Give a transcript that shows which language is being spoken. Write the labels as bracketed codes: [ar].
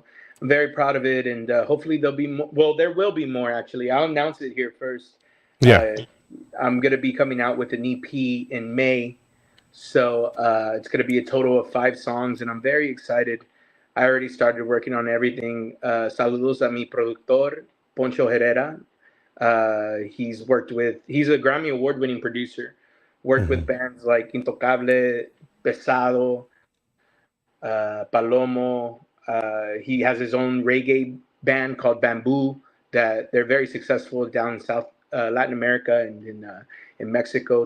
[en] So I'm very proud of it, and hopefully there'll be more. Well, there will be more actually. I'll announce it here first. Yeah. I'm gonna be coming out with an EP in May, so it's gonna be a total of 5 songs, and I'm very excited. I already started working on everything. [es] Saludos a mi productor, Poncho Herrera. [en] He's a Grammy Award-winning producer. Worked with bands like Intocable, Pesado, Palomo. He has his own reggae band called Bamboo that they're very successful down in South Latin America and in Mexico.